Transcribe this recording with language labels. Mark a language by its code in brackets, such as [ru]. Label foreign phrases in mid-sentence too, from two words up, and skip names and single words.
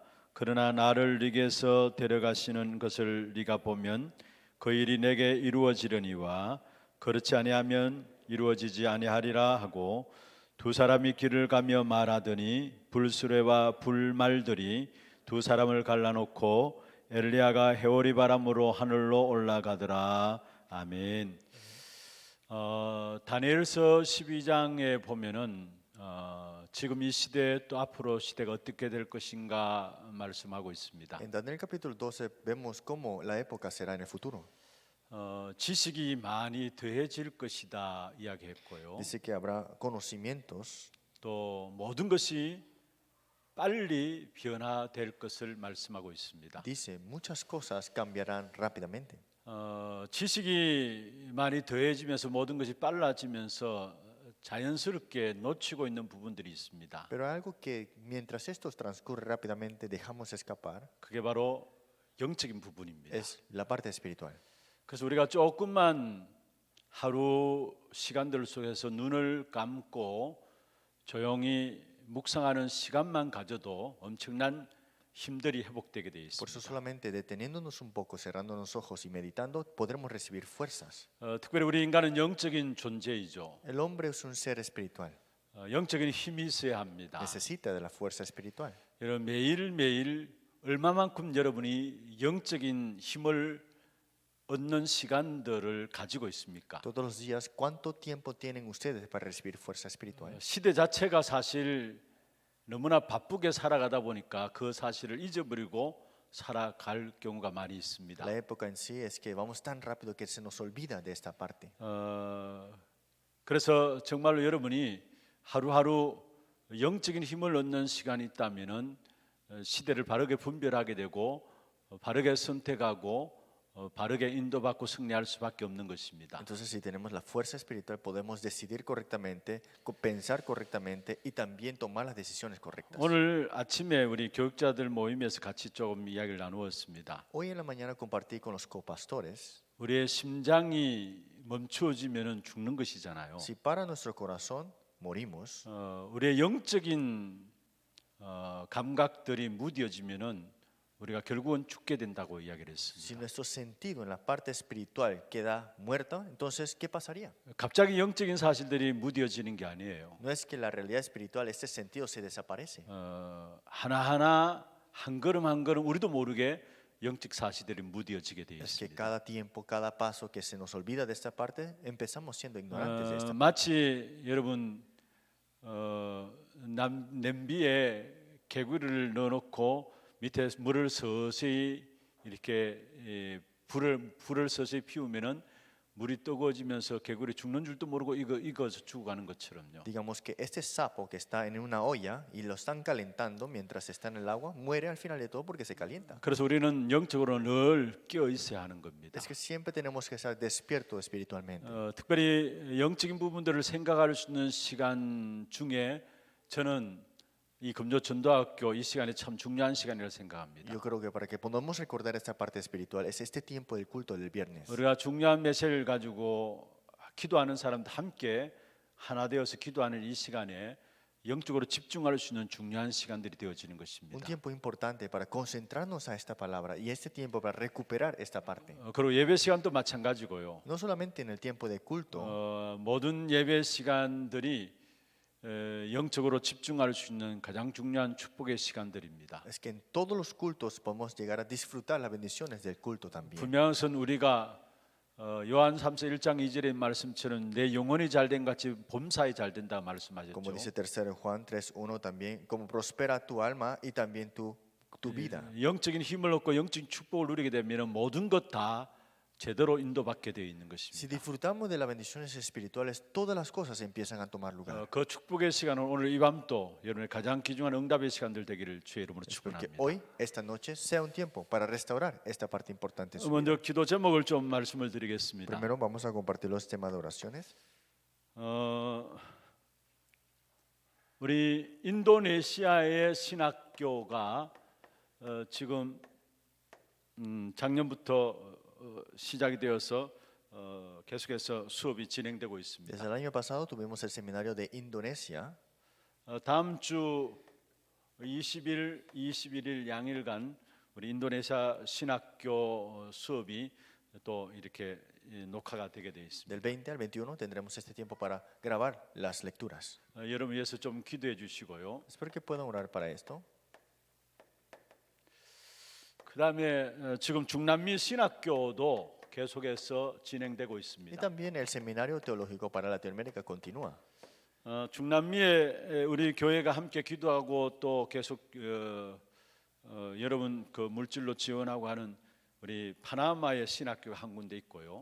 [ko] 그러나 나를 네게서 데려가시는 것을 네가 보면 그 일이 내게 이루어지려니와 그렇지 아니하면 이루어지지 아니하리라 하고 두 사람이 길을 가며 말하더니 불수레와 불말들이 두 사람을 갈라놓고 엘리야가 해오리 바람으로 하늘로 올라가더라. 아멘. 다니엘서 12장에 보면은 지금 이 시대 또 앞으로 시대가 어떻게 될 것인가 말씀하고 있습니다. [es] En Daniel capítulo 12 vemos cómo la época será en el futuro. [ko] 지식이 많이 더해질 것이다 이야기했고요. [es] Dice que habrá conocimientos [ko] 또 모든 것이 빨리 변화될 것을 말씀하고 있습니다. [es] dice muchas cosas cambiarán rápidamente. [ko] 지식이 많이 더해지면서 모든 것이 빨라지면서 자연스럽게 놓치고 있는 부분들이 있습니다. [es] Pero hay algo que mientras esto transcurre rápidamente dejamos escapar [ko] 그게 바로 영적인 부분입니다. [es] es la parte espiritual. [ko] 그래서 우리가 조금만 하루 시간들 속에서 눈을 감고 조용히 묵상하는 시간만 가져도 엄청난 힘들이 회복되게 되어 [es] Por eso [ko] 있습니다. [es] solamente deteniéndonos un poco, cerrando los ojos y meditando, podremos recibir fuerzas. [ko] 특별히 우리 인간은 영적인 존재이죠. [es] El hombre es un ser espiritual, [ko] 영적인 힘이 있어야 합니다. [es] necesita de la fuerza espiritual. [ko] 여러분 매일매일 얼마만큼 여러분이 영적인 힘을 얻는 시간들을 가지고 있습니까? [es] Todos los días, ¿cuánto tiempo tienen ustedes para recibir fuerza espiritual? [ko] 시대 자체가 사실 너무나 바쁘게 살아가다 보니까 그 사실을 잊어버리고 살아갈 경우가 많이 있습니다. [es] La época en sí es que vamos tan rápido que se nos olvida de esta parte. [ko] 그래서 정말로 여러분이 하루하루 영적인 힘을 얻는 시간이 있다면은 시대를 바르게 분별하게 되고 바르게 선택하고 바르게 인도받고 승리할 수밖에 없는 것입니다. [es] Entonces, si tenemos la fuerza espiritual, podemos decidir correctamente, pensar correctamente y también tomar las decisiones correctas. [ko] 오늘 아침에 우리 교육자들 모임에서 같이 조금 이야기를 나누었습니다. [es] Hoy en la mañana compartí con los copastores. [ko] 우리의 심장이 멈추어지면은 죽는 것이잖아요. [es] Si para nuestro corazón morimos, [ko] 우리의 영적인 감각들이 무뎌지면은 우리가 결국은 죽게 된다고 이야기를 [es] si [ko] 했습니다. [es] nuestro sentido en la parte espiritual queda muerto, entonces ¿qué pasaría? [ko] 갑자기 영적인 사실들이 무뎌지는 게 아니에요. [es] No es que la realidad espiritual, este sentido se desaparece. [ko] 하나하나 한 걸음 한 걸음 우리도 모르게 영적 사실들이 무뎌지게 되어 [es] Es que [ko] 있습니다. [es] cada tiempo, cada paso que se nos olvida de esta parte, empezamos siendo ignorantes de esta parte. [ko] 마치 여러분 냄비에 개구리를 넣어놓고 밑에 물을 서서히 이렇게 불을 서서히 피우면은 물이 뜨거워지면서 개구리 죽는 줄도 모르고 익어서 죽어가는 것처럼요. [es] Digamos que este sapo que está en una olla y lo están calentando mientras está en el agua, muere al final de todo porque se calienta. [ko] 그래서 우리는 영적으로 늘 깨어 있어야 하는 겁니다. [es] Es que siempre tenemos que estar despiertos espiritualmente. [ko] 특별히 영적인 부분들을 생각할 수 있는 시간 중에 저는 이 금조 전도학교 이 시간이 참 중요한 시간이라고 생각합니다. [es] Yo creo que para que podamos recordar esta parte espiritual es este tiempo del culto del viernes. [ko] 우리가 중요한 메시지를 가지고 기도하는 사람들 함께 하나 되어서 기도하는 이 시간에 영적으로 집중할 수 있는 중요한 시간들이 되어지는 [es] Un [ko] 것입니다. [es] tiempo importante para concentrarnos a esta palabra y este tiempo para recuperar esta parte. [ko] 그리고 예배 시간도 마찬가지고요. [es] No solamente en el tiempo de culto, [ko] 모든 예배 시간들이 영적으로 집중할 수 있는 가장 중요한 축복의 시간들입니다. [es] es que en todos los cultos podemos llegar a disfrutar las bendiciones del culto también. [ko] 분명한 것은 우리가 요한 3서 1장 2절의 말씀처럼 내 영혼이 잘된 같이 봄사이 잘된다 [es] Como [ko] 말씀하셨죠. [es] dice 3 Juan 3:1 también, como prospera tu alma y también tu vida. [ko] 영적인 힘을 얻고 영적인 축복을 누리게 되면 모든 것 다 제대로 인도받게 되어 있는 [es] Si [ko] 것입니다. [es] disfrutamos de las bendiciones espirituales, todas las cosas empiezan a tomar lugar. [ko] 그 축복의 시간은 오늘 이 밤도 여러분의 가장 귀중한 응답의 시간들 되기를 주의 이름으로 [es] Es porque [ko] 축원합니다. [es] hoy, esta noche, sea un tiempo para restaurar esta parte importante. en su vida. [ko] 먼저 기도 제목을 좀 말씀을 드리겠습니다. [es] Primero vamos a compartir los temas de oraciones. [ko] 우리 인도네시아의 신학교가 지금 작년부터 시작이 되어서 계속해서 수업이 진행되고 있습니다. [es] Desde el año pasado tuvimos el seminario de Indonesia. [ko] 다음 주 20일, 21일 양일간 우리 인도네시아 신학교 수업이 또 이렇게 녹화가 되게 되어 있습니다. [es] Del 20 al 21 tendremos este tiempo para grabar las lecturas. [ko] 여러분 위해서 좀 기도해 주시고요. [es] Espero que puedan orar para esto. [ko] 그다음에 지금 중남미 신학교도 계속해서 진행되고 [es] Y [ko] 있습니다. [es] también el seminario teológico para Latinoamérica continúa. [ko] 중남미에 우리 교회가 함께 기도하고 또 계속 여러분 그 물질로 지원하고 하는 우리 파나마의 신학교가 한 군데 있고요.